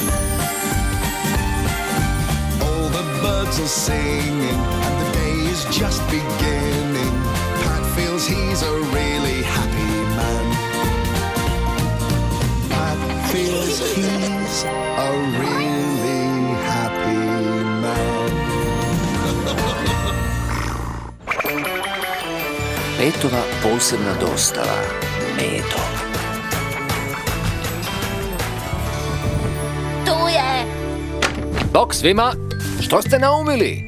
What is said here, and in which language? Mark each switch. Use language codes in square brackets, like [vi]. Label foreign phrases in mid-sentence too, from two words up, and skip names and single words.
[en] All the birds are singing and the day is just beginning. Pat feels he's a really happy man. Pat feels he's a really happy man. [hr] Petova posebna dostava. Medo. Tu je! Bok svima, što ste naumili?